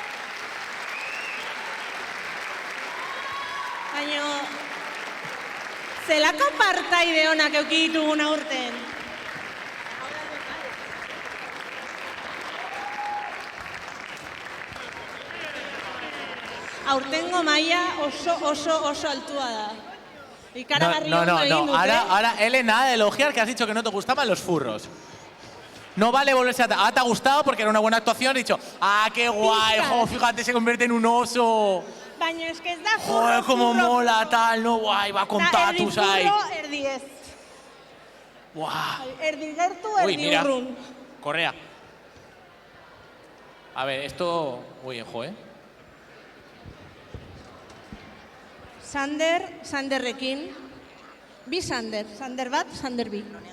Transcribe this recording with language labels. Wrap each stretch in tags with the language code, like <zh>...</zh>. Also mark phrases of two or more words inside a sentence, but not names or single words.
<eu>Baina, zelako partaide honak euki ditugun aurten? Aurtengo maila oso altua da.</eu> <es>No. Ahora, Ele, nada de elogiar que has dicho que no te gustaban los furros. No vale volverse a... te ha gustado porque era una buena actuación. He dicho, qué guay, jo, fíjate, se convierte en un oso.</es> <eu>Baina</eu> <es>es que</es> <eu>ez da furro.</eu> <es>Joder, cómo mola, tal, no, guay, va con tatus ahí.</es> <eu>Erdi ez.</eu> <es>Guau.</es> <eu>Erdi gertu,</eu> <es>Uy,</es> <eu>erdi</eu> <es>mira,</es> <eu>urrun.</eu> <es>Correa. A ver, esto... Uy,</es> <eu>Sanderrekin. Bi Sander bat, Sander bi.</eu>